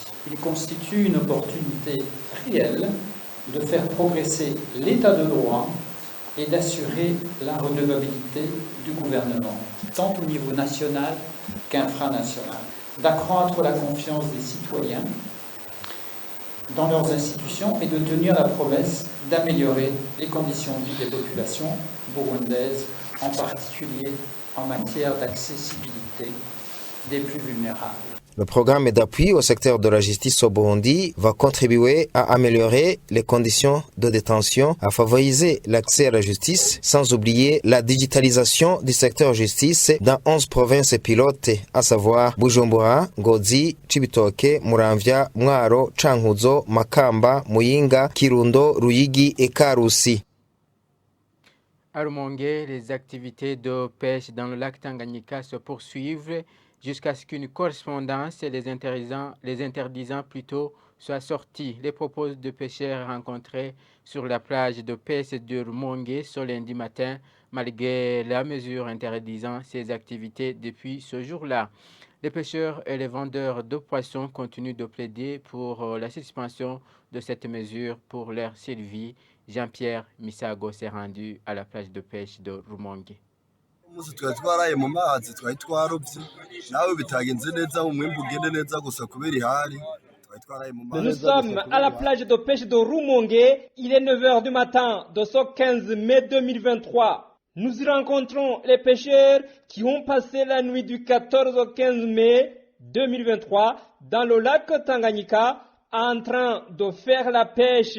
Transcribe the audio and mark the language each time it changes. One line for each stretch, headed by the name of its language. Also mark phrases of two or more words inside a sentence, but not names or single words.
French: Il constitue une opportunité réelle de faire progresser l'état de droit et d'assurer la redevabilité du gouvernement, tant au niveau national qu'infranational, d'accroître la confiance des citoyens dans leurs institutions et de tenir la promesse d'améliorer les conditions de vie des populations burundaises, en particulier en matière d'accessibilité des plus vulnérables. Le programme d'appui au secteur de la justice au Burundi va contribuer à améliorer les conditions de détention, à favoriser l'accès à la justice, sans oublier la digitalisation du secteur justice dans 11 provinces pilotes, à savoir Bujumbura, Ngozi, Cibitoke, Muramvya, Mwaro, Cankuzo, Makamba, Muyinga, Kirundo, Ruyigi et Karusi. À Rumongue, les activités de pêche dans le lac Tanganyika se poursuivent jusqu'à ce qu'une correspondance les interdisant plutôt soit sortie. Les propos de pêcheurs rencontrés sur la plage de pêche de Rumongue ce lundi matin, malgré la mesure interdisant ces activités depuis ce jour-là. Les pêcheurs et les vendeurs de poissons continuent de plaider pour la suspension de cette mesure pour leur survie. Jean-Pierre Misago s'est rendu à la plage de pêche de Rumongue.
Rundi: munsi twari twaraye mu mazi twari twarovye nawe bitagenze neza umwimbu ugende neza gusa kubera ihari.
French: Nous sommes à la plage de pêche de Rumonge. Il est 9h du matin de ce 15 mai 2023. Nous y rencontrons les pêcheurs qui ont passé la nuit du 14 au 15 mai 2023 dans le lac Tanganyika en train de faire la pêche.